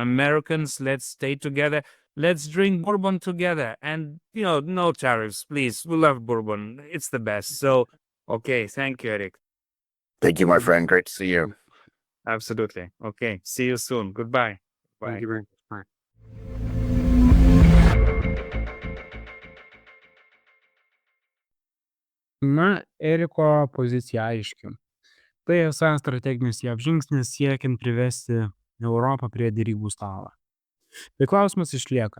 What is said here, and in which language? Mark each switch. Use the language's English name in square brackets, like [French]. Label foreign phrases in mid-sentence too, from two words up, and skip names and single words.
[English] Americans, let's stay together. Let's drink bourbon together. And, no tariffs, please. We love bourbon. It's the best. So, okay. Thank you, Eric. Thank you, my friend. Great to see you. Absolutely. Okay. See you soon. Goodbye. Bye. Thank you very much. Bye. [Lithuanian] Na, Eriko pozicija aiški. Tai esą strateginis JAV žingsnis siekiant privesti Europą prie derybų stalo. Tai klausimas išlieka.